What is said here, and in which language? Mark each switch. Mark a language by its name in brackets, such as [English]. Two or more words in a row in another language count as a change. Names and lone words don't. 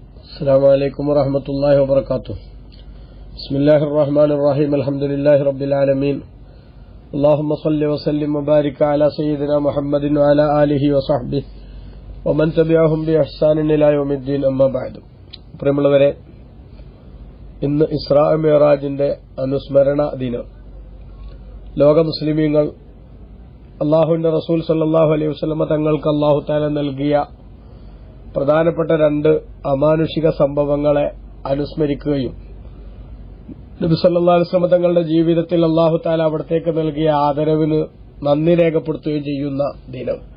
[Arabic] السلام عليكم ورحمة الله وبركاته. بسم الله الرحمن الرحيم. الحمد لله رب العالمين. اللهم صل وسلم وبارك على سيدنا محمد وعلى آله وصحبه ومن تبعهم بإحسان إلى يوم الدين. أما بعد. [Malayalam] പ്രിയമുള്ളവരെ, ഇന്ന് ഇസ്രാ മിഅ്റാജിന്റെ അനുസ്മരണ ദിനം. ലോക മുസ്ലിമീങ്ങൾ അല്ലാഹുവിന്റെ റസൂൽ [Arabic] صلى الله عليه وسلم [Malayalam] തങ്ങൾക്ക് [Arabic] الله تعالى [Malayalam] നൽകിയ പ്രധാനപ്പെട്ട രണ്ട് അമാനുഷിക സംഭവങ്ങളെ അനുസ്മരിക്കുകയും നബി [Arabic] صلى الله عليه وسلم [Malayalam] തങ്ങളുടെ ജീവിതത്തിൽ [Arabic] الله تعالى [Malayalam] അവിടത്തേക്ക് നൽകിയ ആദരവിന് നന്ദി രേഖപ്പെടുത്തുകയും ചെയ്യുന്ന ദിനം.